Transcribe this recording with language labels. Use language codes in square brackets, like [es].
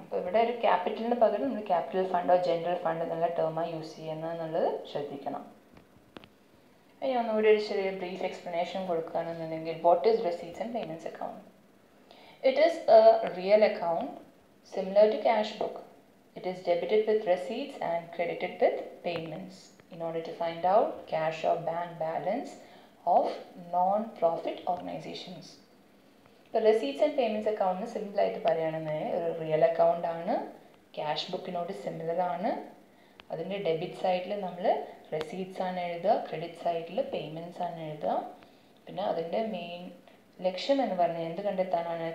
[ml] അപ്പോൾ ഇവിടെ ഒരു ക്യാപിറ്റലിന് പകരം നമ്മൾ capital fund or general fund എന്നുള്ള ടേമായി യൂസ് ചെയ്യുന്നത് എന്നുള്ളത് ശ്രദ്ധിക്കണം. ഇനി ഒന്നുകൂടി ഒരു ചെറിയ brief explanation കൊടുക്കുകയാണെന്നുണ്ടെങ്കിൽ [en] What is receipts and payments account? It is a real account similar to cash book. It is debited with receipts and credited with payments in order to find out cash or bank balance of non-profit organizations. [ml] ഇപ്പോൾ receipts and payments അക്കൗണ്ടിന് സിമ്പിളായിട്ട് പറയുകയാണെന്നുണ്ടെങ്കിൽ ഒരു real account ആണ്, cash ബുക്കിനോട് similar ആണ്. അതിൻ്റെ debit സൈഡിൽ നമ്മൾ receipts ആണ് എഴുതുക, ക്രെഡിറ്റ് സൈഡിൽ പേയ്മെൻറ്റ്സ് ആണ് എഴുതുക. പിന്നെ അതിൻ്റെ മെയിൻ ലക്ഷ്യം എന്ന് പറഞ്ഞാൽ എന്ത് കണ്ടെത്താനാണ്?